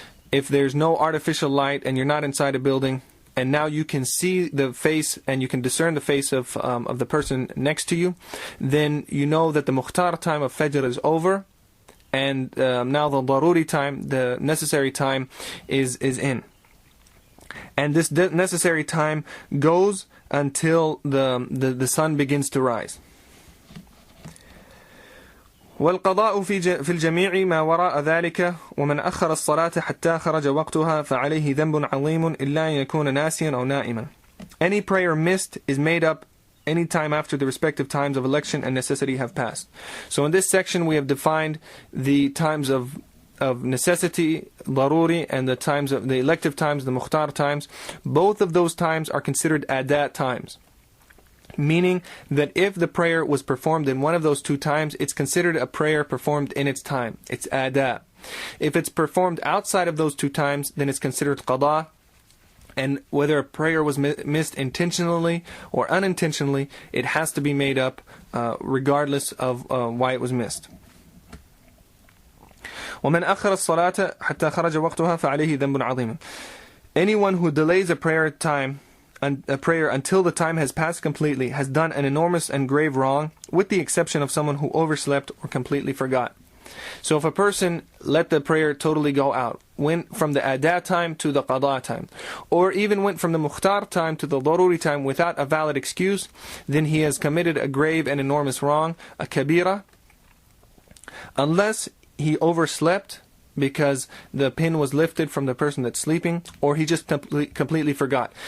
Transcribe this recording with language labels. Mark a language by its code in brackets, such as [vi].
[en] If there's no artificial light and you're not inside a building, and now you can see the face and you can discern the face of the person next to you, then you know that the Mukhtar time of Fajr is over, and now the Daruri time, the necessary time, is in. And this necessary time goes until the sun begins to rise. [ar] والقضاء في الجميع ما وراء ذلك ومن أخر الصلاة حتى خرج وقتها فعليه ذنب عظيم إلا أن يكون ناسيا أو نائما. [en] Any prayer missed is made up any time after the respective times of election and necessity have passed. So in this section we have defined the times of necessity, daruri, and the times of the elective times, the mukhtar times. Both of those times are considered adat times, meaning that if the prayer was performed in one of those two times, it's considered a prayer performed in its time. It's adat. If it's performed outside of those two times, then it's considered qada. And whether a prayer was missed intentionally or unintentionally, it has to be made up regardless of why it was missed. [ar] ومن أخر الصلاة حتى خرج وقتها فعليه ذنب عظيم. [en] Anyone who delays a prayer until the time has passed completely has done an enormous and grave wrong, with the exception of someone who overslept or completely forgot. So if a person let the prayer totally go out, went from the adat time to the qada time, or even went from the mukhtar time to the daruri time without a valid excuse, then he has committed a grave and enormous wrong, a kabira, unless he overslept because the pin was lifted from the person that's sleeping, or he just completely forgot.